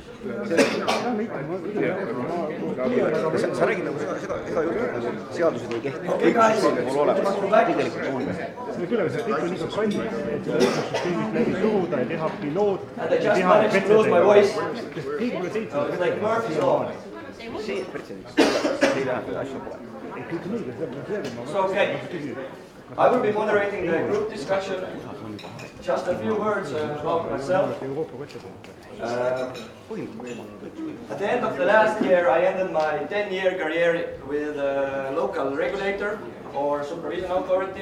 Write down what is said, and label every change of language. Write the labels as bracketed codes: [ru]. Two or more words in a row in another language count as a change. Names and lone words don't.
[et] Sa räägid nagu seda juttu, et seadused ei kehti, kõik süsteemid on olemas, tegelikult on. See küll, see kõik on nii kallis, et õigussüsteemid läbi suruda ja teha piloot ja teha pretsedentidega. Sest keegi pole seitsme See pretsedentidega, see ei lähe, asju pole. Kõik on õige, [en] So, okay. I will be moderating the group discussion. Just a few words about myself. At the end of the last year, I ended my 10-year career with a local regulator or supervision authority.